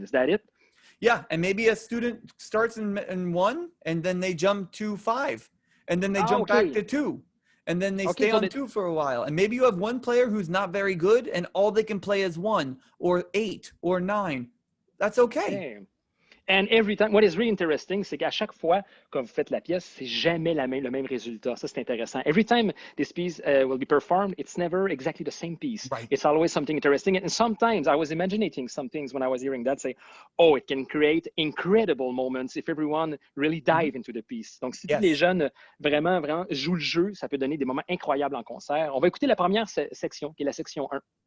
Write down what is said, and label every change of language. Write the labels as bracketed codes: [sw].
[en] Is that it? Yeah, and maybe a student starts in 1 and then they jump to 5 and then they jump back to 2. And then they stay on 2 for a while. And maybe you have one player who's not very good and all they can play is 1 or 8 or 9. That's okay. And every time, what is really interesting, [fr] c'est qu'à chaque fois que vous faites la pièce, c'est jamais le même résultat. Ça, c'est intéressant. [en] Every time this piece will be performed, it's never exactly the same piece. Right. It's always something interesting. And sometimes I was imagining some things when I was hearing that, say, oh, it can create incredible moments if everyone really dive into the piece. [fr] Donc, si tous les jeunes vraiment jouent le jeu, ça peut donner des moments incroyables en concert. On va écouter la première section, qui est la section 1.